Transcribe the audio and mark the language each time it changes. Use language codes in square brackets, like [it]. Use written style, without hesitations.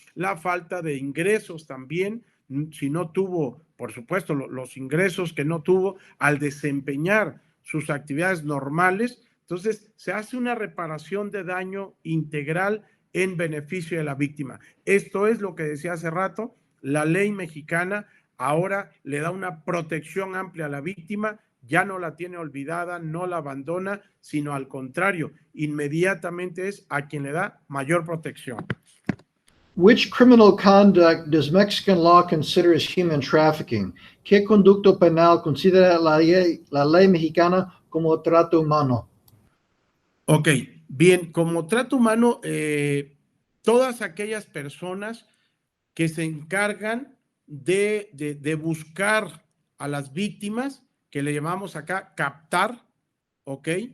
[es] La falta de ingresos también, si no tuvo, por supuesto, los ingresos que no tuvo al desempeñar sus actividades normales, entonces se hace una reparación de daño integral en beneficio de la víctima. Esto es lo que decía hace rato, la ley mexicana ahora le da una protección amplia a la víctima, ya no la tiene olvidada, no la abandona, sino al contrario, inmediatamente es a quien le da mayor protección. [en] Which criminal conduct does Mexican law consider as human trafficking? [es] ¿Qué conducto penal considera la ley mexicana como trato humano? Ok, bien, como trato humano, todas aquellas personas que se encargan de buscar a las víctimas, que le llamamos acá captar, ¿ok?